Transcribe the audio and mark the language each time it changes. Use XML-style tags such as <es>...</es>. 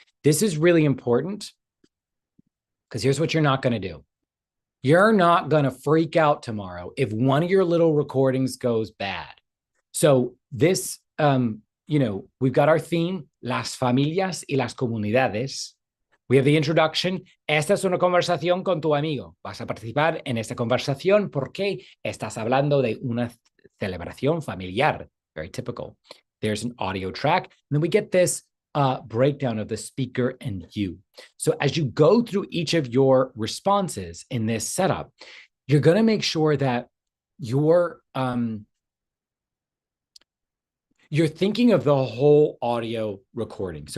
<en>This is really important because here's what you're not going to do. You're not going to freak out tomorrow if one of your little recordings goes bad. So this, we've got our theme,</en> <es>las familias y las comunidades.</es> <en>We have the introduction.</en> <es>Esta es una conversación con tu amigo. Vas a participar en esta conversación porque estás hablando de una celebración familiar.</es> <en>Very typical. There's an audio track. And then we get this breakdown of the speaker and you. So as you go through each of your responses in this setup, you're going to make sure that you're thinking of the whole audio recording.</en>